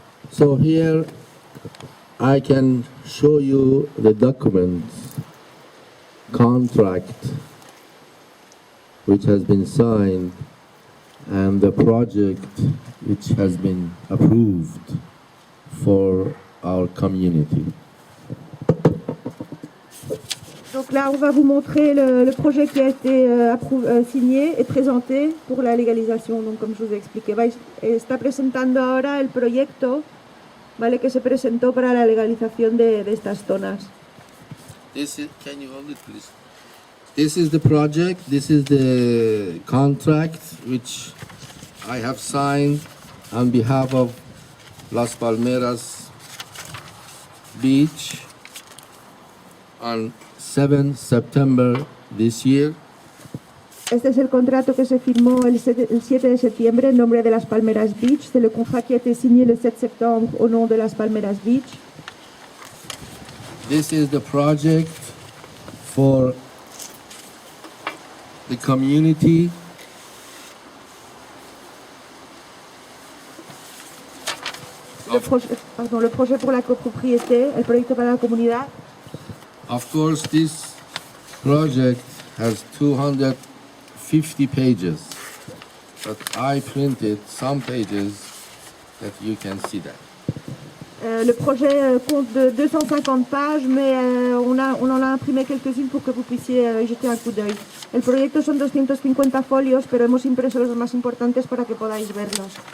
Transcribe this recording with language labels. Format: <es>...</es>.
<en>So here I can show you the documents, contract, which has been signed, and the project which has been approved for our community.</en> <fr>Donc là, on va vous montrer le projet qui a été signé et présenté pour la légalisation. Donc, comme je vous ai expliqué,</fr> <es>está presentando ahora el proyecto, ¿vale? Que se presentó para la legalización de estas zonas.</es> <en>Can you hold it, please? This is the project. This is the contract which I have signed on behalf of Las Palmeras Beach on 7 September this year.</en> <es>Este es el contrato que se firmó el 7 de septiembre en nombre de Las Palmeras Beach.</es> <fr>C'est le contrat qui a été signé le 7 septembre au nom de Las Palmeras Beach.</fr> <en>This is the project for the community.</en> <fr>Le projet pour la copropriété,</fr> <es>el proyecto para la comunidad.</es> <en>Of course, this project has 250 pages, but I printed some pages that you can see that.</en> <fr>Le projet compte de 250 pages, mais on en a imprimé quelques-unes pour que vous puissiez jeter un coup d'œil.</fr> <es>El proyecto son 250 folios, pero hemos impreso los más importantes para que podáis verlos.</es>